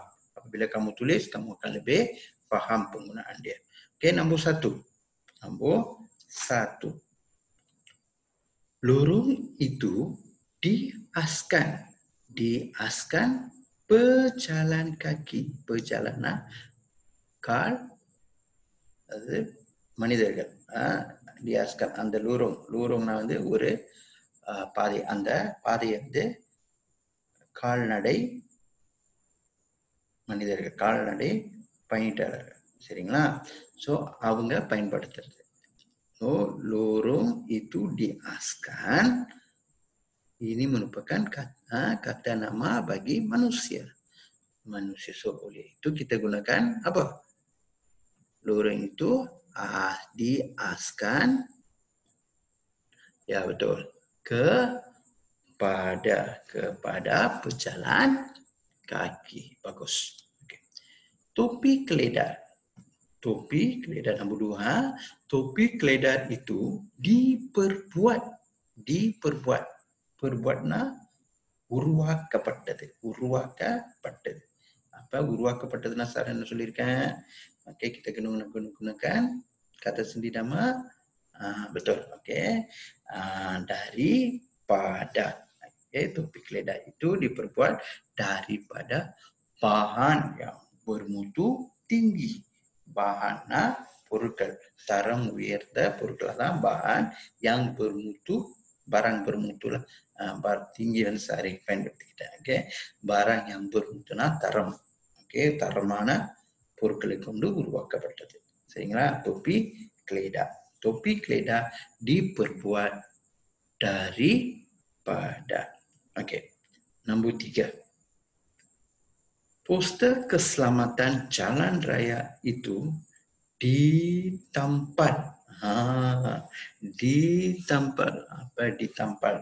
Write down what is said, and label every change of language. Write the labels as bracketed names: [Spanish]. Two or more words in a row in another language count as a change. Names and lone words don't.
[Malay] Apabila kamu tulis, kamu akan lebih faham penggunaan dia. Okey, nombor 1. Nombor 1. Lorong itu diaskan pejalan kaki. [Tamil] Perjalanan அது மனிதர்கள். diaskan அந்த லூரோங்னா வந்து ஒரு பாதை. அந்த பாதையை வந்து கால்நடை மனிதர்கள், கால்நடை பயணிட்டாளர்கள். சரிங்களா? ஸோ அவங்க பயன்படுத்துறது. ஸோ [Malay] lorong itu diaskan. Ini merupakan kata nama bagi manusia. Manusia. So oleh itu kita gunakan apa? Lorong itu diaskan. Ya betul. Kepada pejalan kaki. Bagus. Okay. Topi keledar. Topi keledar nombor 2. Topi keledar itu diperbuat. [Tamil] Perbuatna உருவாக்கப்பட்டது. அப்ப உருவாக்கப்பட்டதுன்னா சார் என்ன சொல்லியிருக்கேன்? [Malay] Okey, kita gunakan kata sendiri nama. Betul. Okey. Daripada. Okey, topi keledar itu diperbuat daripada bahan yang bermutu tinggi. [Tamil] Bahanna பொருட்கள், தரம் உயர்ந்த பொருட்கள் தான் [Malay] bahan yang bermutu, barang bermutu lah. Tinggi dan sehari பயன்படுத்திக்கிட்டேன். Okay, barang yang bermutuனா தரம். [Tamil] Okay, தரமான பொருட்களை கொண்டு உருவாக்கப்பட்டது. சரிங்களா? தொப்பி கிளேடா. [Malay] Topi keledar diperbuat daripada. Okey. Nombor 3. Poster keselamatan jalan raya itu ditampal. Ditampal. Apa ditampal?